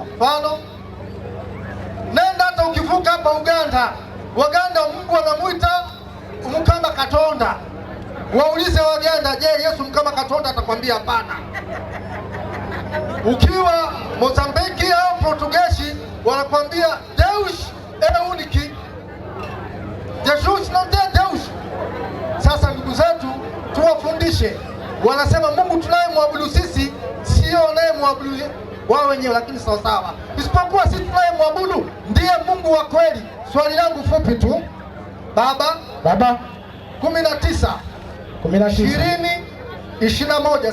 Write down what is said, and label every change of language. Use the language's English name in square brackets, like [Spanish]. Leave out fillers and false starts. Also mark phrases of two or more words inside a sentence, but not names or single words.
[Swahili] Mfano, nenda hata ukivuka hapa Uganda, Waganda Mungu anamuita [Ganda] Mukama Katonda. [Swahili] Waulize Waganda, je, Yesu [Ganda] Mukama Katonda? [Swahili] Atakwambia hapana. Ukiwa Mozambiki au Portugeshi wanakwambia [Portuguese] Deus é único. Jesus não tem Deus. [Swahili] Sasa ndugu zetu, tuwafundishe. Wanasema Mungu tunayemwabudu sisi sio anayemwabudu wao wenyewe, lakini sawa sawa, isipokuwa sisi tunayemwabudu ndiye Mungu wa kweli. Swali langu fupi tu, baba 19 20 21.